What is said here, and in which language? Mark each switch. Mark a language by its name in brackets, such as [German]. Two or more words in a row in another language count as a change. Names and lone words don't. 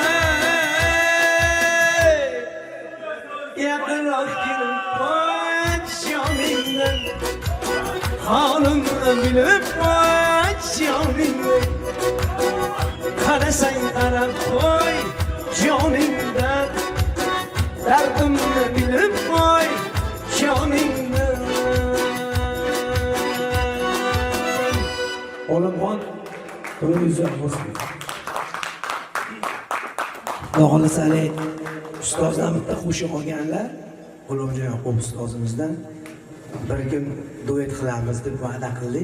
[Turkish] Yakınlar gelip başımdan, halımı bilip başımdan. Karasan taraf koy canımdan, derdimi bilip koy canımdan. [Uzbek] Olamon Ro'za Muslim. Xohlasa ustozdan bitta qo'shiq olganlar, G'ulomjon Yoqub ustozimizdan bir kun duet qilamiz deb va'da qildik.